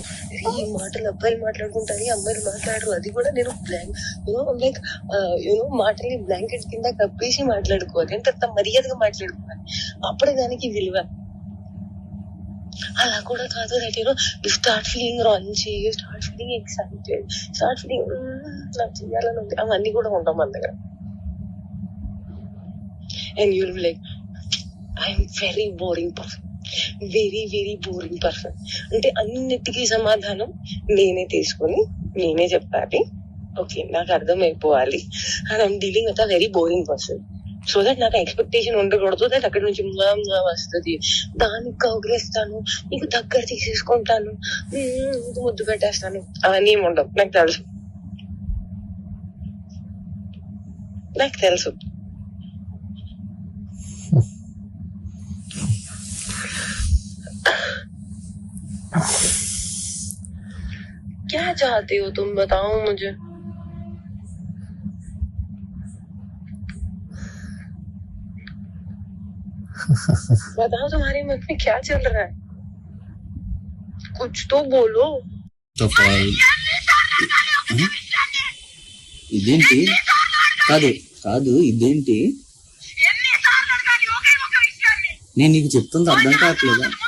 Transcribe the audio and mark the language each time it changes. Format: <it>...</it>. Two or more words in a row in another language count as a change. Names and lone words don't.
<te>ఈ మాటలు అబ్బాయిలు మాట్లాడుకుంటారు, అమ్మాయిలు మాట్లాడరు. అది కూడా నేను లైక్ మాటల్ని బ్లాంకెట్ కింద కప్పేసి మాట్లాడుకోవాలి, అంటే అంత మర్యాదగా మాట్లాడుకోవాలి, అప్పుడే దానికి విలువ. అలా కూడా కాదు,</te> <en>that you start feeling ranchi, you start feeling excited, start feeling</en> <te>నాకు చెయ్యాలని ఉంది, అవన్నీ కూడా ఉంటాం మన దగ్గర.</te> <en>and you will be like, I'm very boring person, very very boring person.</en> <te>అంటే అన్నిటికీ సమాధానం నేనే తీసుకొని నేనే చెప్పాలి. ఓకే, నాకు అర్థమైపోవాలి.</te> <en>and I'm dealing with a very boring person. so that</en> <te>నాకు ఎక్స్పెక్టేషన్ ఉండకూడదు, దట్ అక్కడి నుంచి వస్తుంది, దానికి కౌగిలిస్తాను, నీకు దగ్గర తీసేసుకుంటాను, ముద్దు పెట్టేస్తాను, అవన్నీ ఏమి ఉండవు. నాకు తెలుసు.</te> <hi>क्या चाहते हो तुम, बताओ मुझे. बताओ तुम्हारे मन में क्या चल रहा है, कुछ तो बोलो.</hi> <te>ఇదేంటి? కాదు కాదు, ఇదేంటి? నేను నీకు చెప్తుంది అర్థం కావట్లేదా?</te>